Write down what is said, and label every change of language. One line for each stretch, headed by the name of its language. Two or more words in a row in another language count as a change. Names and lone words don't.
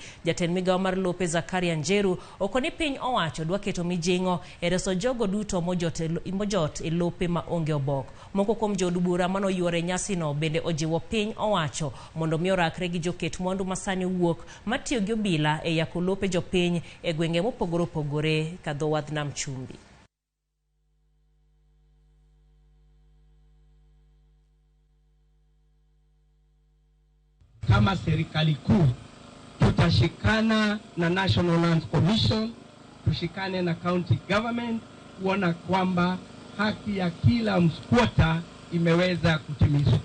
Luo (Kenya and Tanzania): Jatend migawo mar lope Zakaria Njeru okoni piny owacho dwa keto mijing'o e reso jogo duto mojot e lope ma onge obok. Moko kuom jodubura mano yuore nyasi no bende ojiwo piny owacho mondo mi orakre gi joket mwandu masani wuok matiyo gi obila e yako lope jopiny e gwenge mopogore opogore ka dho wadh nam chumbi.
Swahili: Kama serikali kuu tutashikana na National Land Commission, tushikane na
English: county government
Swahili: kuona kwamba haki ya kila msquatter imeweza kutimizwa.